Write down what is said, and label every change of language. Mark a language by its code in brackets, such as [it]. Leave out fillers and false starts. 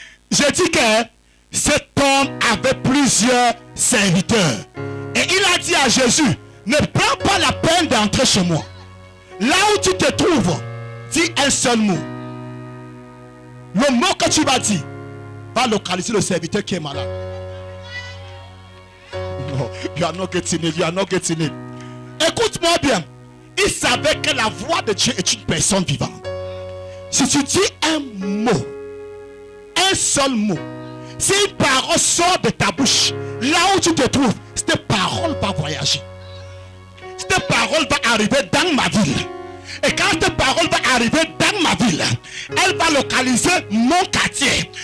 [fr] Je dis que cet homme avait plusieurs serviteurs. Et il a dit à Jésus, ne prends pas la peine d'entrer chez moi. Là où tu te trouves, dis un seul mot. Le mot que tu vas dire va localiser le serviteur qui est malade. [en] No, you are not getting it, you are not getting it. [fr] Écoute-moi bien. Il savait que la voix de Dieu est une personne vivante. Si tu dis un mot, un seul mot, si une parole sort de ta bouche, là où tu te trouves, cette parole va voyager. Cette parole va arriver dans ma ville. Et quand cette parole va arriver dans ma ville, elle va localiser mon quartier.